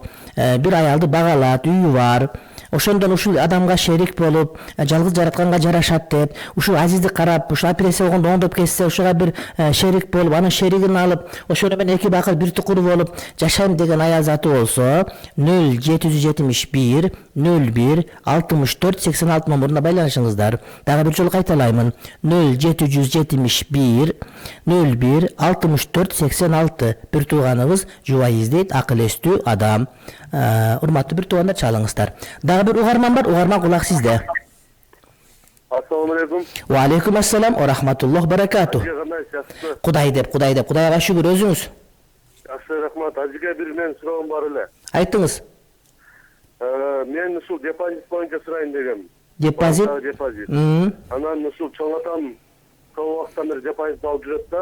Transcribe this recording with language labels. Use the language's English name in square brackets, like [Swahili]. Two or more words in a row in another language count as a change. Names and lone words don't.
[Kyrgyz] Бир аялды багалат, үйү бар. Ошондон ушул адамга шерик болуп, жалгыз жаратканга жарашат деп, ушул азизди карап, ушул операция болгондо оңдоп кетсе, ушуга бир шерик болуп, анын шеригин алып, ошону менен эки бакыр бир тукур болуп жашайм деген аял заты болсо, 0771 01 64 86 номуруна байланышыңыздар. Дагы бир жолу кайталаймын. 0771 01 64 86. Бир тууганыбыз жубай издейт, акыл эстүү адам. Урматтуу бир туугандар, чалыңыздар. Дагы бир угарман бар, угарман кулак сизде. [Arabic] السلام عليكم. وعليكم السلام ورحمة الله وبركاته. [Kyrgyz] Кудай деп, Кудайга шүгүр, өзүңүз. Жакшы, рахмат. Ажыга бир мен суроом бар эле. Айтыңыз. Мен ушул депозит боюнча сурайын дегем. Депозит? Анан ушул чоң атам көп убакыттан бери депозит алып жүрөт да.